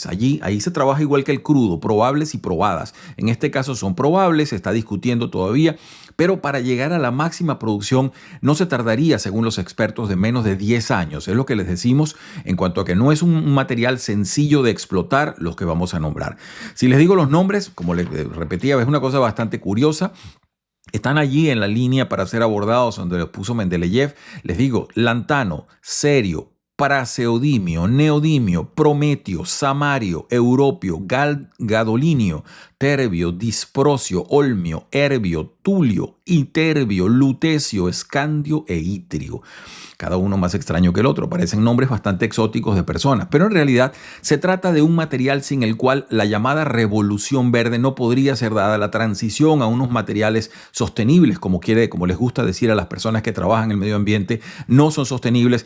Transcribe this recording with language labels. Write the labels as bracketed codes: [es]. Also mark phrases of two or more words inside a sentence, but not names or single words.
[es] Ahí se trabaja igual que el crudo, probables y probadas. En este caso son probables, se está discutiendo todavía, pero para llegar a la máxima producción no se tardaría, según los expertos, de menos de 10 años. Es lo que les decimos en cuanto a que no es un material sencillo de explotar los que vamos a nombrar. Si les digo los nombres, como les repetía, es una cosa bastante curiosa. Están allí en la línea para ser abordados donde los puso Mendeleev. Les digo, lantano, cerio, praseodimio, neodimio, prometio, samario, europio, gadolinio, terbio, disprosio, olmio, herbio, tulio, iterbio, lutecio, escandio e itrio. Cada uno más extraño que el otro, parecen nombres bastante exóticos de personas, pero en realidad se trata de un material sin el cual la llamada revolución verde no podría ser dada. La transición a unos materiales sostenibles, como les gusta decir a las personas que trabajan en el medio ambiente, no son sostenibles.